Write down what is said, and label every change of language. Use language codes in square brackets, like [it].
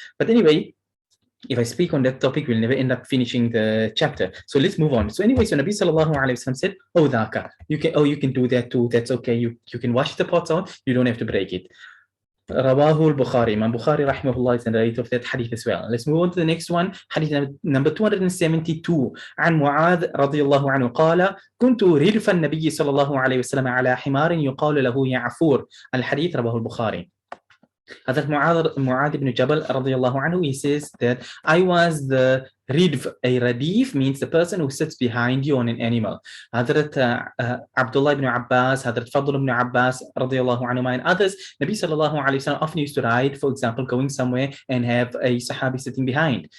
[en] But anyway, if I speak on that topic, we'll never end up finishing the chapter. So let's move on. So anyway, so Nabi sallallahu alayhi wa sallam said, oh, dhaka, you can do that too. That's okay. You can wash the pots out. You don't have to break it. Rawahu al-Bukhari. Imam Bukhari rahimahullah is in the rate of that hadith as well. Let's move on to the next one. Hadith number 272. [ar] عن معاذ رضي الله عنه قال كنت ردف النبي صلى الله عليه وسلم على حمار يقال له يعفور. الحديث رواه البخاري. [en] Hazrat Mu'adh ibn Jabal radiallahu anhu, he says that I was the ridf. A radif means the person who sits behind you on an animal. Hazrat Abdullah ibn Abbas, Hazrat Fadl ibn Abbas radiallahu anhu, and others, Nabi sallallahu alayhi wa sallam often used to ride, for example, going somewhere and have a sahabi sitting behind.